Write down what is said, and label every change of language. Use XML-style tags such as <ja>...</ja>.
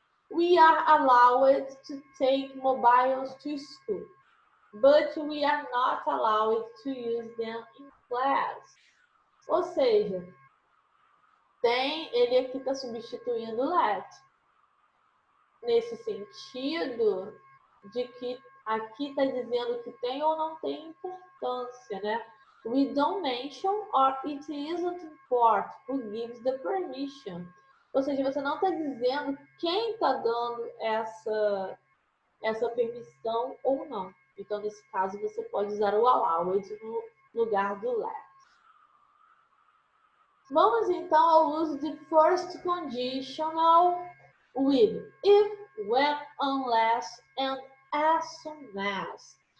<en>We are allowed to take mobiles to school, but we are not allowed to use them in class.</en> <pt>Ou seja, ele aqui está substituindo let. Nesse sentido de que aqui está dizendo que tem ou não tem importância, né?</pt> <en>We don't mention or it isn't important who gives the permission.</en> <pt>Ou seja, você não está dizendo quem está dando essa permissão ou não. Então, nesse caso, você pode usar o allowed no lugar do let. Vamos então ao uso de first conditional with if, when, unless and as soon as.</pt>